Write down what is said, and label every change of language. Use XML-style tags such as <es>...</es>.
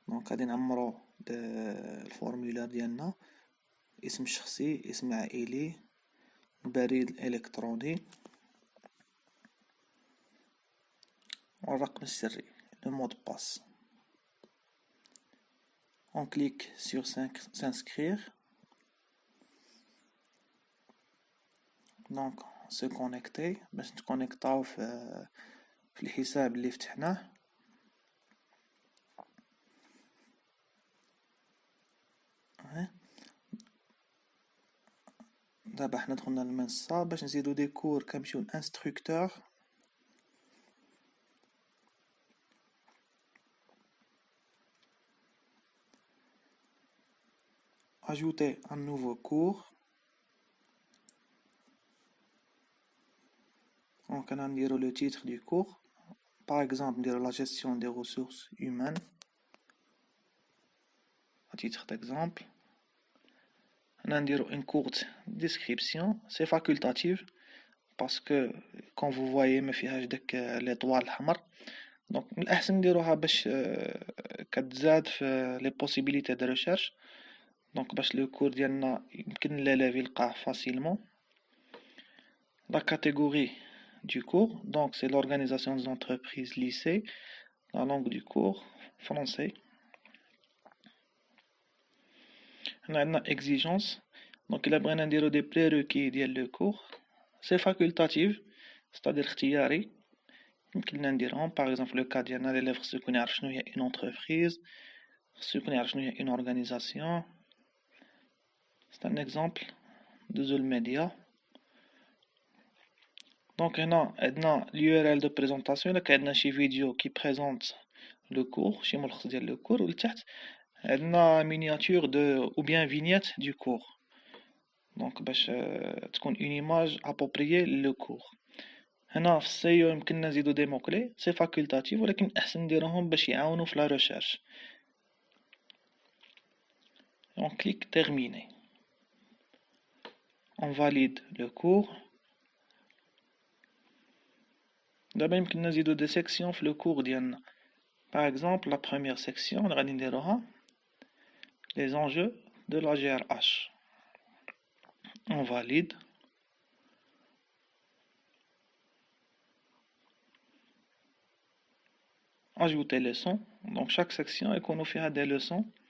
<ar>غادي نعمرو الفورمولير ديالنا، اسم شخصي، اسم عائلي، بريد الالكتروني والرقم السري، لو مود باس.</ar> <fr>On clique sur s'inscrire. Donc se connecter</fr> <ar>باش نتكونيكطاو في الحساب اللي فتحناه. دابا حنا دخلنا للمنصة. باش نزيدو دي كور كنمشيو لانستركتور،</ar> <fr>ajouter un nouveau cours. Donc on a le titre du cours, par exemple la gestion des ressources humaines, à titre d'exemple. On a une courte description, c'est facultatif parce que quand vous voyez</fr> <ar>ما فيهاش داك</ar> <fr>l'étoile الحمر.</fr> <ar>Donc الأحسن نديروها باش كتزاد في</ar> <fr>les possibilités de recherche.</fr> <ar>Donc باش le cours ديالنا يمكن l'élève يلقاه facilement.</ar> <fr>La catégorie du cours, donc c'est l'organisation des entreprises lycée. La langue du cours, français. On a une exigence, donc il a besoin de des prérequis ديال le cours. C'est facultatif, c'est-à-dire</fr> <ar>اختياري. يمكن نديرهم par exemple le cas ديالنا l'élève خصو يكون يعرف شنو هي une entreprise, خصو يكون يعرف شنو هي une organisation.</ar> <fr>C'est un exemple de Zul Media. Donc</fr> <ar>هنا عندنا</ar> <fr>l'URL de présentation. là عندنا شي فيديو qui présente le cours,</fr> <ar>شي ملخص ديال</ar> <fr>le cours. ولتحت عندنا miniature de ou bien vignette du cours. Donc باش تكون une image appropriée le cours.</fr> <ar>هنا في السيو يمكن نزيدو دي موكلي، سي فاكولتاتيف ولكن احسن نديروهم باش يعاونوا في لا ريشيرش.</ar> <fr>On clique terminer. On valide le cours.</fr> <ar>دابا يمكن نزيدو دي سيكسيون في le cours ديالنا.</ar> <fr>Par exemple la première section</fr> <ar>غادي نديروها</ar> <fr>les enjeux de la GRH. On valide. Ajouter les leçons. Donc chaque section est qu'on fait des leçons.</fr>